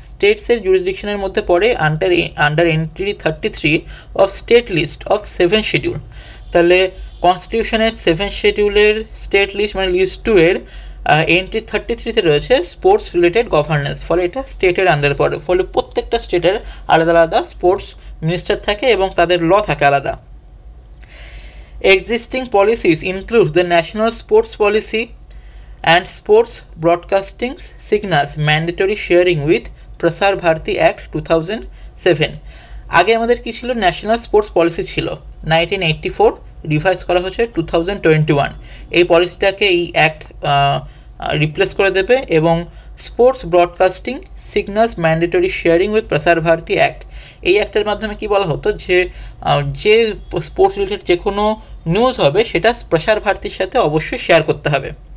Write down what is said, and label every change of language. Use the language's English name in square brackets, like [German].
[Bangla] স্টেটসের জুরিসডিকশনের মধ্যে পড়ে under entry 33 of state list of 7 schedule. তাহলে কনস্টিটিউশনের 7 শিডিউলের স্টেট লিস্ট মানে লিস্ট 2 এর এন্ট্রি 33-তে রয়েছে স্পোর্টস রিলেটেড গভর্নেন্স। ফলে এটা স্টেটের আন্ডারে পড়ে, ফলে প্রত্যেকটা স্টেটের আলাদা আলাদা স্পোর্টস মিনিস্টার থাকে এবং তাদের ল থাকে আলাদা। [English] Existing policies include the National Sports Policy and Sports Broadcasting Signals Mandatory Sharing with Prasar Bharati Act 2007। [Bangla] আগে আমাদের কি ছিল? ন্যাশনাল স্পোর্টস পলিসি ছিল, 1984 রিভাইজ করা হয়েছে 2021। এই পলিসিটাকে এই অ্যাক্ট রিপ্লেস করে দেবে এবং sports broadcasting signals mandatory sharing with প্রসার ভারতী অ্যাক্ট, এই অ্যাক্টের মাধ্যমে কি বলা হতো যে যে স্পোর্টস রিলেটেড যে কোনো নিউজ হবে সেটা প্রসার ভারতীর সাথে অবশ্যই শেয়ার করতে হবে।